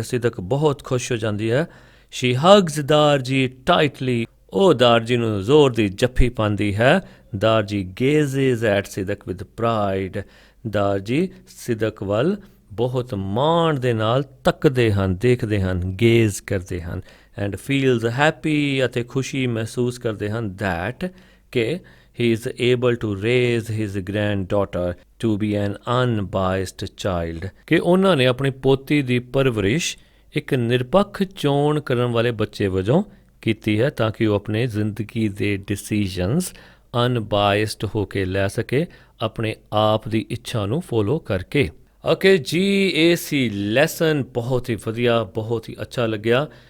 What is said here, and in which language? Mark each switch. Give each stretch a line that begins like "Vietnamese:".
Punjabi: ਸਿਦਕ ਬਹੁਤ ਖੁਸ਼ ਹੋ ਜਾਂਦੀ ਹੈ।
English: She hugs Darji tightly.
Punjabi: ਉਹ ਦਾਰਜੀ ਨੂੰ ਜ਼ੋਰ ਦੀ ਜੱਫੀ ਪਾਉਂਦੀ ਹੈ।
English: Darji gazes at Sidak with pride.
Punjabi: ਦਾਰਜੀ ਸਿਦਕ ਵੱਲ ਬਹੁਤ ਮਾਣ ਦੇ ਨਾਲ ਤੱਕਦੇ ਹਨ, ਦੇਖਦੇ ਹਨ, ਗੇਜ਼ ਕਰਦੇ ਹਨ।
English: and feels happy
Punjabi: ਅਤੇ ਖੁਸ਼ੀ ਮਹਿਸੂਸ ਕਰਦੇ ਹਨ
English: that
Punjabi: ਕਿ
English: he is able to raise his granddaughter to be an unbiased child।
Punjabi: ਕਿ ਉਹਨਾਂ ਨੇ ਆਪਣੀ ਪੋਤੀ ਦੀ ਪਰਵਰਿਸ਼ ਇੱਕ ਨਿਰਪੱਖ ਚੋਣ ਕਰਨ ਵਾਲੇ ਬੱਚੇ ਵਜੋਂ ਕੀਤੀ ਹੈ ਤਾਂ ਕਿ ਉਹ ਆਪਣੇ ਜ਼ਿੰਦਗੀ ਦੇ ਡਿਸੀਜਨਸ ਅਨਬਾਇਸਡ ਹੋ ਕੇ ਲੈ ਸਕੇ ਆਪਣੇ ਆਪ ਦੀ ਇੱਛਾ ਨੂੰ ਫੋਲੋ ਕਰਕੇ। ਓਕੇ ਜੀ ਇਹ ਸੀ ਲੈਸਨ ਬਹੁਤ ਹੀ ਵਧੀਆ, ਬਹੁਤ ਹੀ ਅੱਛਾ ਲੱਗਿਆ।